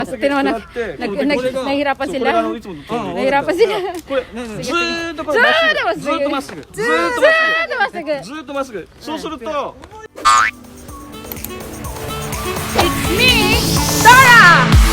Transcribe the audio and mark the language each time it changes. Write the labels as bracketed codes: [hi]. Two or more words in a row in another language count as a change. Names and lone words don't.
[tl] Tinan mo na, nahihirapan sila. Nahihirapan sila. [ja] これずーっとこれずーっとまっすぐずーっとまっすぐそうすると [en] It's me, Dora!